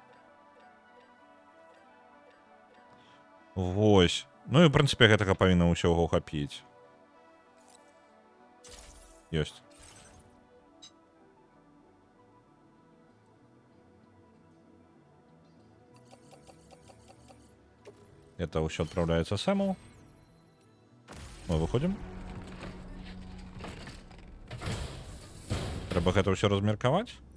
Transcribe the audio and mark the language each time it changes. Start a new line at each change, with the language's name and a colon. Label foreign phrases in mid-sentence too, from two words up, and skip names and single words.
Belarusian: Вось. Ну і, в прынцыпе, гэтага павінна ўсяго хапіць.
Russian: Ёсць. Это ўсё отправляется Сэму. Мы выходим.
Belarusian: Трэба гэта ўсё размеркаваць.